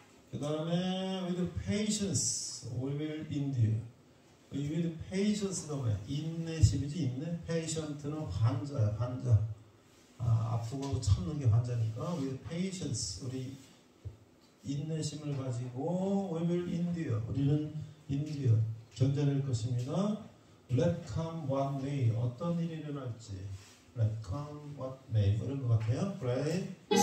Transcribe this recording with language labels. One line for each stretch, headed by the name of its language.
Korean: 그 다음에
English: with patience we will endure. with patience
Korean: 가 뭐야? 인내심이지, 인내. patient는 환자야, 환자. 아프고 참는 게 환자니까
English: with patience
Korean: 우리 인내심을 가지고
English: we will endure
Korean: 우리는 endure 견뎌낼 것입니다.
English: let come what may
Korean: 어떤 일이 일어날지
English: let come what may
Korean: 이런 것 같아요.
English: play.